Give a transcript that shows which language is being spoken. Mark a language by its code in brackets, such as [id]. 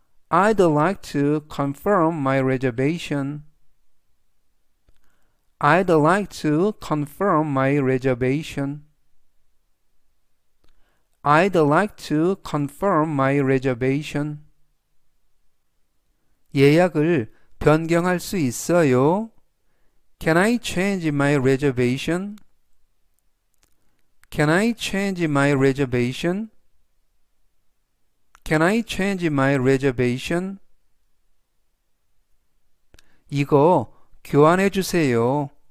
[en] I'd like to confirm my reservation. I'd like to confirm my reservation. I'd like to confirm my reservation. [ko] 예약을 변경할 수 있어요? [en] Can I change my reservation? Can I change my reservation? Can I change my reservation? [ko] 이거 교환해 주세요.